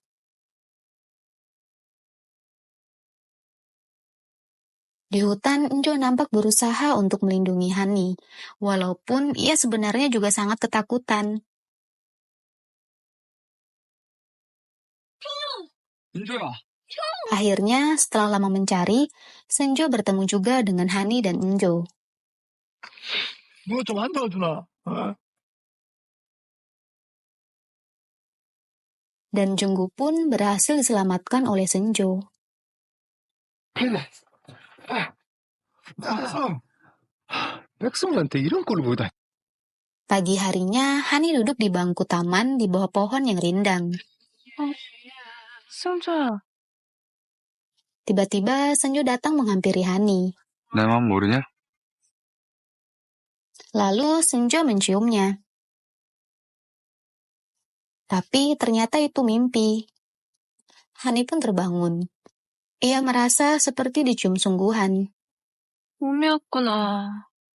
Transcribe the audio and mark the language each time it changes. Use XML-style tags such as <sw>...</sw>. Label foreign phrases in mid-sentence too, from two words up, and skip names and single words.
<id>Di hutan, Enjo nampak berusaha untuk melindungi Hani, walaupun ia sebenarnya juga sangat ketakutan.</id> <ko>인조야.</ko> <id>Akhirnya, setelah lama mencari, Senjo bertemu juga dengan Hani dan Enjo.</id> <ko>뭐 좀 안 도와주나?</ko> <id>Dan Junggu pun berhasil diselamatkan oleh Senjo.</id> <ko>백성한테 이런 꼴을 보이다.</ko> <id>Pagi harinya, Hani duduk di bangku taman di bawah pohon yang rindang.</id> <ko>승주야.</ko> <id>Tiba-tiba Senju datang menghampiri Hani.</id> <ko>내 맘 모르냐?</ko> <id>Lalu Senju menciumnya. Tapi ternyata itu mimpi. Hani pun terbangun. Ia merasa seperti dicium sungguhan.</id> <ko>꿈이었구나.</ko>